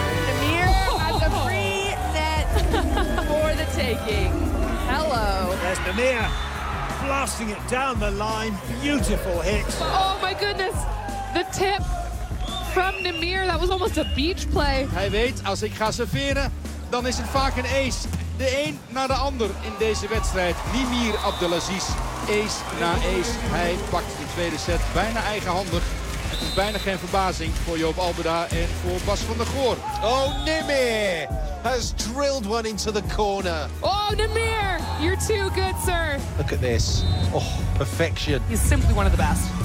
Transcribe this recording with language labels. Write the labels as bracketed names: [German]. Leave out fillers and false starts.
[English] Demir has a free net for the taking. Hello. There's Demir blasting it down the line. Beautiful hit. Oh my goodness. The tip from Demir. That was almost a beach play. [Dutch] Hij weet, als ik ga serveren, dan is het vaak een ace. De een na de ander in deze wedstrijd. Nimir Abdelaziz, ace na ace. Hij pakt de tweede set bijna eigenhandig. Het is bijna geen verbazing voor Joop Albeda en voor Bas van der Goor. [English] Oh, Nimir has drilled one into the corner. Oh, Nimir, you're too good, sir. Look at this. Oh, perfection. He's simply one of the best.